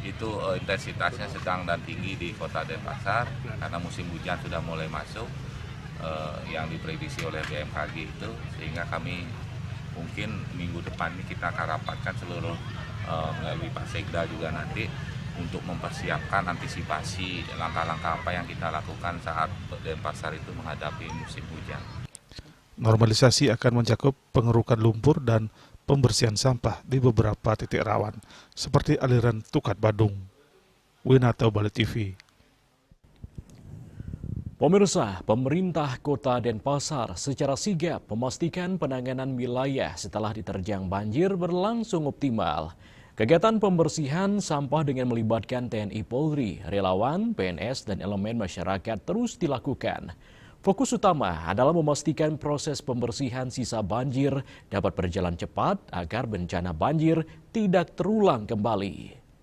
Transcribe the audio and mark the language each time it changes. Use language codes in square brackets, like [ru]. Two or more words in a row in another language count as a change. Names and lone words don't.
[id] itu intensitasnya sedang dan tinggi di Kota Denpasar karena musim hujan sudah mulai masuk yang diprediksi oleh BMKG itu, sehingga kami mungkin minggu depan ini kita akan rapatkan seluruh melalui Pak Sekda juga nanti untuk mempersiapkan antisipasi langkah-langkah apa yang kita lakukan saat Denpasar itu menghadapi musim hujan. Normalisasi akan mencakup pengerukan lumpur dan pembersihan sampah di beberapa titik rawan, seperti aliran Tukat Badung. Winarto, Bali TV. Pemirsa, pemerintah Kota Denpasar secara sigap memastikan penanganan wilayah setelah diterjang banjir berlangsung optimal. Kegiatan pembersihan sampah dengan melibatkan TNI Polri, relawan, PNS, dan elemen masyarakat terus dilakukan. Fokus utama adalah memastikan proses pembersihan sisa banjir dapat berjalan cepat agar bencana banjir tidak terulang kembali.